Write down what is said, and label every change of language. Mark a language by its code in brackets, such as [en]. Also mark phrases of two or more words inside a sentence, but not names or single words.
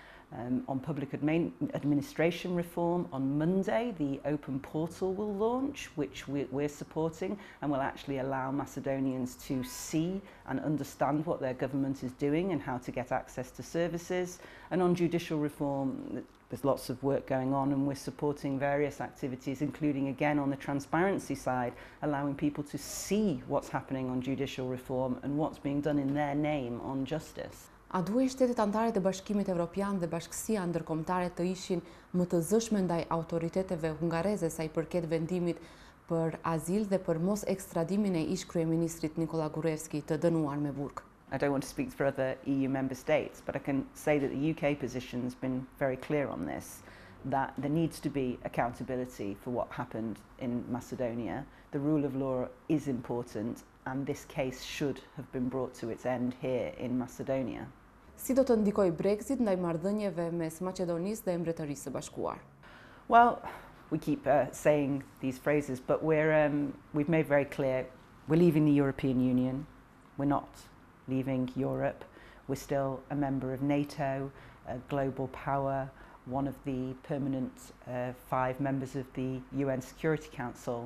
[en] On public administration reform, on Monday the open portal will launch, which we're supporting and will actually allow Macedonians to see and understand what their government is doing and how to get access to services. And on judicial reform, there's lots of work going on and we're supporting various activities, including again on the transparency side, allowing people to see what's happening on judicial reform and what's being done in their name on justice. [sq] A duhet shtetet anëtare të Bashkimit Evropian dhe bashkësia ndërkombëtare të ishin më të zëshme ndaj autoriteteve hungareze sa i përket vendimit për azil dhe për mos ekstradimin e ish kryeministrit Nikola Gruevski të dënuar me burg? [en] I don't want to speak for other EU member states, but I can say that the UK position has been very clear on this, that there needs to be accountability for what happened in Macedonia. The rule of law is important and this case should have been brought to its end here in Macedonia. [sq] Si do të ndikojë Brexit ndaj marrëdhënieve mes Maqedonisë dhe Mbretërisë së Bashkuar? [en] Well, we keep saying these phrases, but we've made very clear we're leaving the European Union. We're not leaving Europe. We're still a member of NATO, a global power, one of the permanent 5 members of the UN Security Council.